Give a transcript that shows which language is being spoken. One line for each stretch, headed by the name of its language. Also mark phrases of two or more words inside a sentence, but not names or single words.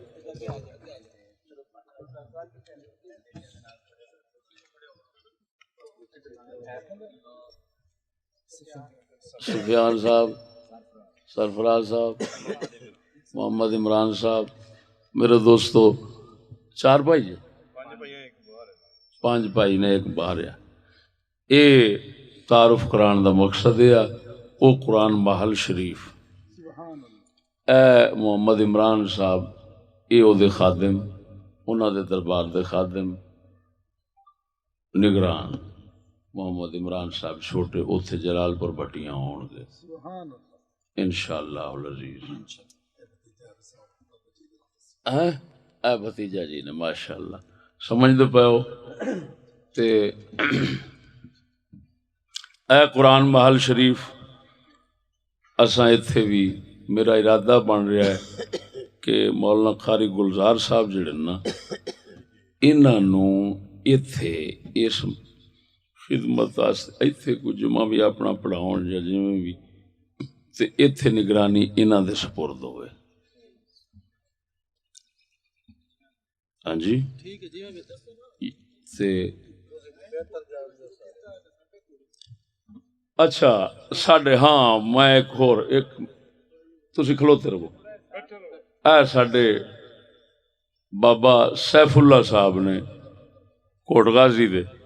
Punjabi: سفیان صاحب سرفراز صاحب محمد عمران صاحب میرے دوستو 4 بھائی ہے 5 بھائی نے ایک باہر ہے اے تعارف کران دا مقصد ہے او قرآن محل شریف اے محمد عمران صاحب اے او دے خادم انہاں دے دربار دے خادم نگران محمد عمران صاحب چھوٹے اوتھے جلال پور بٹیاں ہون گے
Arabic: انشاءاللہ العزیز
Punjabi: اے بھتیجا جی نے ماشاءاللہ سمجھ دے پاؤ تے اے قرآن محل شریف اساں ایتھے بھی میرا ارادہ بن رہا ہے کہ مولانا قاری گلزار صاحب جڑے نا انہاں نو ایتھے اس خدمت ایتھے کوئی جمعہ بھی اپنا پڑھاؤن یا جویں بھی تے ایتھے نگرانی انہاں دے سپرد ہوئے ہاں جی تے اچھا ساڈے ہاں میں ایک تسی کھلوتے رہو اے ساڈے بابا سیف اللہ صاحب نے کوٹ غازی دے